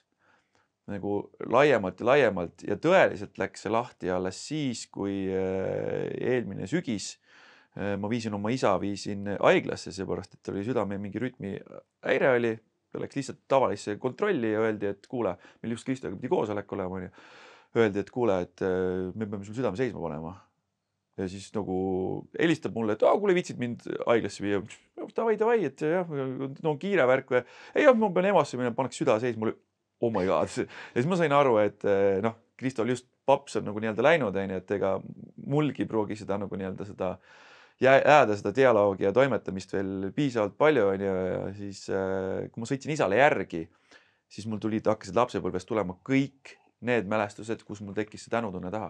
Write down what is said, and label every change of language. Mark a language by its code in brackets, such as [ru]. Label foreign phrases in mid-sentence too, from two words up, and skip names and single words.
[et] Nagu laiemalt ja tõeliselt läks see lahti alles siis, kui eelmine sügis ma viisin oma isa haiglasse, seepärast, et oli südame mingi rütmi häire oli, läks lihtsalt tavalisse kontrolli ja öeldi, et kuule, meil just Kristoga pidi koosolek olema, öeldi, et kuule, et me peame sul südame seisma panema. Ja siis nagu helistab mulle, et kuule, viitsid mind haiglasse viia. Davai, et jah, no kiire värk või. Ei, ma pean emasse minema, paneks süda seisma. Mulle, [en] oh my god. [et] Ja siis ma sain aru, et Kristol just paps on nagu nii-öelda läinud, et ega mulgi proogi seda nagu nii-öelda seda jääda seda dialoogi ja toimetamist veel piisavalt palju ja siis kui ma sõitsin isale järgi, siis mul hakkasid lapsepõlvest tulema kõik need mälestused, kus mul tekkis see tänutunne taha.